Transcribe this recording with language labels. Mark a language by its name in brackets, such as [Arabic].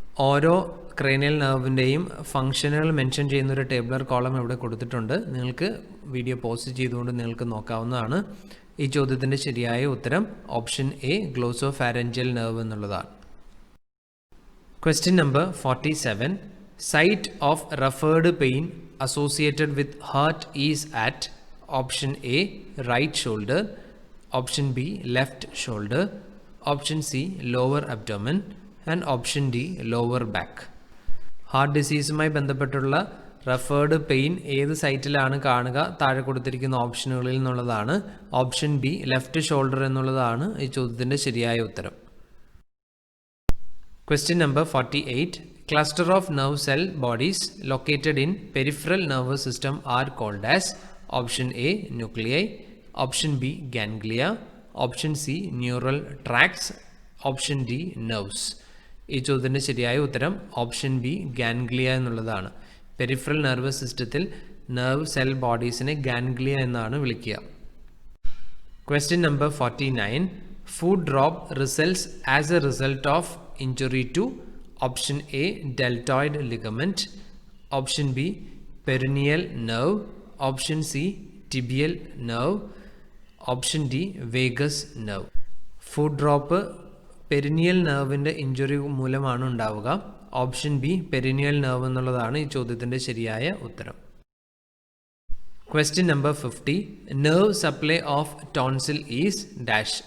[Malayalam] ഓരോ ക്രേനിയൽ നെർവിൻ്റെയും ഫംഗ്ഷനുകൾ മെൻഷൻ ചെയ്യുന്ന ഒരു ടേബിളർ കോളം ഇവിടെ കൊടുത്തിട്ടുണ്ട്. നിങ്ങൾക്ക് വീഡിയോ പോസ്റ്റ് ചെയ്തുകൊണ്ട് നിങ്ങൾക്ക് നോക്കാവുന്നതാണ്. ഈ ചോദ്യത്തിൻ്റെ ശരിയായ ഉത്തരം ഓപ്ഷൻ എ ഗ്ലോസോഫാരൻജിയൽ നെർവ് എന്നുള്ളതാണ്. [English] Question number 47. Site of referred pain associated with heart is at option A right shoulder, option B left shoulder, option C lower abdomen and option D lower back. [Malayalam] Heart ഡിസീസുമായി ബന്ധപ്പെട്ടുള്ള referred pain ഏത് സൈറ്റിലാണ് കാണുക താഴെ കൊടുത്തിരിക്കുന്ന ഓപ്ഷനുകളിൽ നിന്നുള്ളതാണ്. Option B left shoulder എന്നുള്ളതാണ് ഈ ചോദ്യത്തിൻ്റെ ശരിയായ ഉത്തരം. [English] Question number 48. Cluster of nerve cell bodies located in peripheral nervous system are called as option A nuclei, option B ganglia, option C neural tracts, option D nerves. [Malayalam] ഈ ചോദ്യത്തിൻ്റെ ശരിയായ ഉത്തരം option B ഗാൻഗ്ലിയ എന്നുള്ളതാണ്. പെരിഫറൽ നെർവസ് സിസ്റ്റത്തിൽ nerve cell ബോഡീസിനെ ഗാൻഗ്ലിയ എന്നാണ് വിളിക്കുക. [English] Question number 49. Foot drop results as a result of injury to option A deltoid ligament, option B peroneal nerve, option C tibial nerve, option D vagus nerve. Foot drop [Malayalam] perennial നെർവിൻ്റെ injury മൂലമാണ് ഉണ്ടാവുക. Option B perennial nerve എന്നുള്ളതാണ് ഈ ചോദ്യത്തിൻ്റെ ശരിയായ ഉത്തരം. Question number 50. Nerve supply of tonsil is dash.